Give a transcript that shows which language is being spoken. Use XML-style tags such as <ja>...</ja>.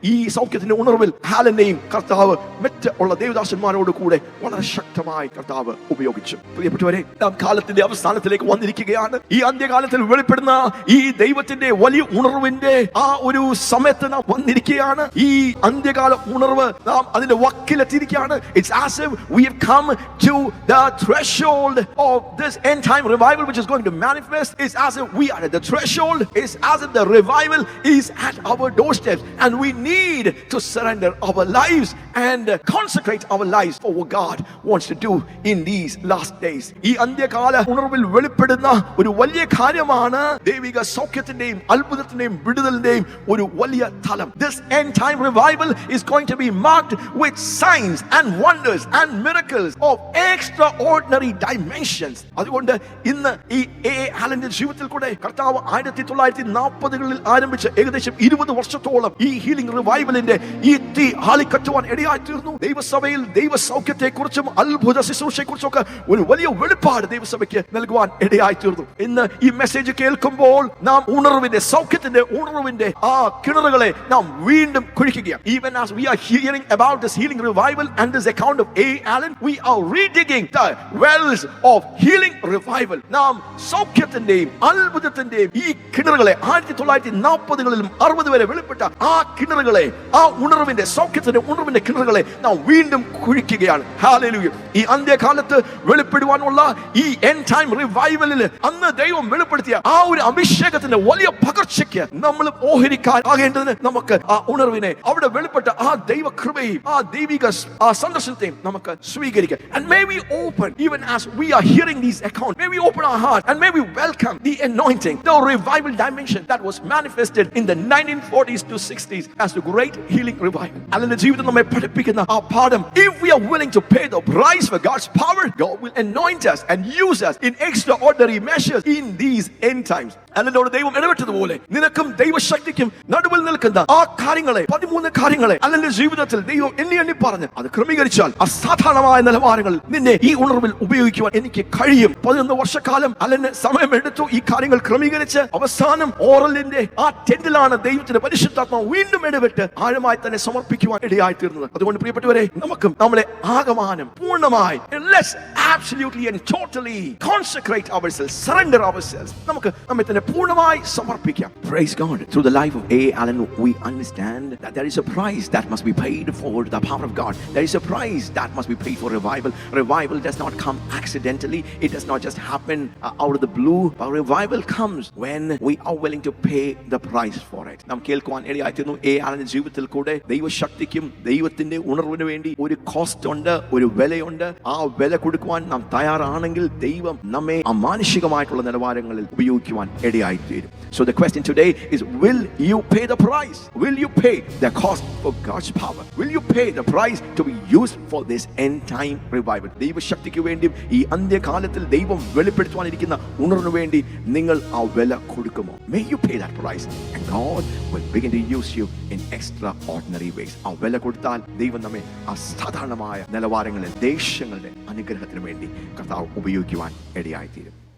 <ml>ഈ സൗഖ്യത്തിന്റെ ഉണർവിൽ ഹാലനെയും കർത്താവ് മറ്റുള്ള ദേവദാസന്മാരോട് കൂടെ വളരെ ശക്തമായി കർത്താവ് ഉപയോഗിച്ചു. പ്രിയപ്പെട്ടവരെ, നാം കാലത്തിന്റെ അവസാനത്തിലേക്ക് വന്നിരിക്കുകയാണ്. ഈ അന്ത്യകാലത്തിൽ വെളിപ്പെടുന്ന ഈ ദൈവത്തിന്റെ വലിയ ഉണർവിന്റെ ആ ഒരു സമയത്ത് നാം വന്നിരിക്കുകയാണ്. ഈ അന്ത്യകാല ഉണർവ് നാം അതിന്റെ വക്കിലെത്തിയിരിക്കുകയാണ്.</ml> <en>It's as if we have come to the threshold of this end time revival which is going to manifest. It's as if we are at the threshold. It's as if the revival is at our doorsteps and we need to surrender our lives and consecrate our lives for what God wants to to do in these last days.</en> <ml>ഈ അന്ത്യകാല ഉണർവിൽ വെളിപ്പെടുന്ന ഒരു വലിയ കാര്യമാണ് ദൈവിക സൗഖ്യത്തിന്റെയും അത്ഭുതത്തിന്റെയും വിടുതലിന്റെയും ഒരു വലിയ തലം.</ml> <en>This end time revival is going to be marked with signs and wonders and miracles of extraordinary dimensions.</en> <ml>അതുകൊണ്ട് ഇന്ന് ഈ ആലന്റെ ജീവിതത്തിൽ കൂടെ കർത്താവ് 1940കളിൽ ആരംഭിച്ച ഏകദേശം 20 വർഷത്തോളം ഈ ഹീലിംഗ് റിവൈവലിന്റെ ഈ തീ ആളിക്കത്തുവാൻ ഇടയായി തീർന്നു. ദൈവസഭയിൽ ദൈവ സൗഖ്യത്തെക്കുറിച്ചും അത്ഭുത ശുശ്രൂഷയെക്കുറിച്ചും ഒക്കെ ഒരു വലിയ വെളിപ്പാട് ദൈവസഭയ്ക്ക് നൽകുവാൻ ഇടയായി തീർന്നു. ഇന്ന് ഈ മെസ്സേജ് കേൾക്കുമ്പോൾ നാം ഉണർവിന്റെ സൗഖ്യത്തിന്റെ ഉണർവിന്റെ ആ കിണറുകളെ നാം വീണ്ടും കുഴിക്കുകയാണ്.</ml> <en>Even as we are hearing about this healing revival and this account of A. Allen, we are redigging the wells of healing revival.</en> <ml>നാം സൗഖ്യത്തിന്റെയും അത്ഭുതത്തിന്റെയും ഈ കിണറുകളെ 1940കളിലും 60 വരെ വെളിപ്പെട്ട ആ കിണറുകളെ, ആ ഉണർവിന്റെ സൗഖ്യത്തിന്റെ ഉണർവിന്റെ കിണറുകളെ നാം വീണ്ടും കുഴിക്കുകയാണ്. ഹല്ലേലൂയ. ഈ അന്ത്യകാലത്ത് വെളിപ്പെടുവാനുള്ള ഈ എൻഡ് ടൈം റിവൈവലിൽ അന്ന് ദൈവം വെളിപ്പെടുത്തിയ ആ ഒരു അഭിഷേകത്തിന്റെ വലിയ പകർച്ചയ്ക്ക് നമ്മൾ ഓഹരിക്കാൻ ആകേണ്ടതിന് നമുക്ക് ആ ഉണർവിനെ, അവിടെ വെളിപ്പെട്ട ആ ദൈവ കൃപയും ആ ദൈവിക ആ സന്ദർശനത്തെയും നമുക്ക് സ്വീകരിക്കാം.</ml> <en>And may we open, even as we are hearing these accounts, may we open our heart and may we welcome the anointing, the revival dimension that was manifested in the 1940s to 60s as the great healing revival.</en> <ml>അല്ലെന്റെ ജീവിതം നമ്മെ പഠിപ്പിക്കുന്ന ആ പാഠം,</ml> <en>if we are willing to pay the price for God's power, God will anoint us and use us in extraordinary measures in these end times.</en> <ml>അല്ലെന്നോട് ദൈവം ഇടപെട്ടതുപോലെ നിനക്കും ദൈവശക്തിക്കും നടുവിൽ നിൽക്കുന്ന ആ കാര്യങ്ങളെ, 13 കാര്യങ്ങളെ അല്ലെന്റെ ജീവിതത്തിൽ ദൈവം എണ്ണി പറഞ്ഞ് അത് ക്രമീകരിച്ചാൽ അസാധാരണമായ നിലവാരങ്ങളിൽ നിന്നെ ഈ ഉണർവിൽ ഉപയോഗിക്കുവാൻ എനിക്ക് കഴിയും. 11 വർഷക്കാലം അല്ലെന്നെ സമയമെടുത്തു ഈ കാര്യങ്ങൾ ക്രമീകരിച്ച് അവസാനം ഓറലിന്റെ ആ ടെന്റിലാണ് ദൈവത്തിന്റെ പരിശുദ്ധാത്മാവ് വീണ്ടും ഇടപെട്ട് ആഴമായി തന്നെ സമർപ്പിക്കുവാൻ ഇടയായി തീർന്നത്. അതുകൊണ്ട് പ്രിയപ്പെട്ടവരെ, നമുക്കും നമ്മളെ ആകമാനം പൂർണ്ണമായി,</ml> <en>let's absolutely and totally consecrate ourselves, surrender ourselves.</en> <ml>നമുക്ക് നമ്മെ തന്നെ പൂർണ്ണമായി സമർപ്പിക്കാം.</ml> <en>Praise God. Through the life of A. Allen, we understand that there is a price that must be paid for the power of God. There is a price that must be paid for revival. Revival does not come accidentally. It does not just happen out of the blue. But revival comes when we are willing to pay the price for it.</en> <ml>നാം കേൾക്കുവാൻ ഇടയായിത്തീർന്നു A. Allen ജീവിതത്തിൽ കൂടെ ദൈവശക്തിക്കും ദൈവത്തിന്റെ ഉണർവിന് വേണ്ടി ഒരു cost ഉണ്ട്, ഒരു വിലയുണ്ട്. ആ വില കൊടുക്കുവാൻ നാം തയ്യാറാണെങ്കിൽ ദൈവം നമ്മെ അമാനുഷികമായിട്ടുള്ള നിലവാരങ്ങളിൽ ഉപയോഗിക്കുവാൻ ഇടയായി തീരും.</ml> <en>So the question today is, will you pay the price? Will you pay the cost for God's power? Will you pay the price to be used for this end time revival?</en> <ml>ദൈവശക്തിക്ക് വേണ്ടിയും ഈ അന്ത്യകാലത്തിൽ ദൈവം വെളിപ്പെടുത്തുവാനിരിക്കുന്ന ഉണർവിന് വേണ്ടി നിങ്ങൾ ആ വില കൊടുക്കുമോ?</ml> <en>May you pay that price and God will begin to use you in extraordinary ways.</en> <ml>ആ വില കൊടുത്താൽ ദൈവം നമ്മെ അസാധാരണമായ നിലവാരങ്ങളിൽ ദേശങ്ങളുടെ അനുഗ്രഹത്തിന് വേണ്ടി കർത്താവ് ഉപയോഗിക്കുവാൻ ഇടയായി തീരും.</ml>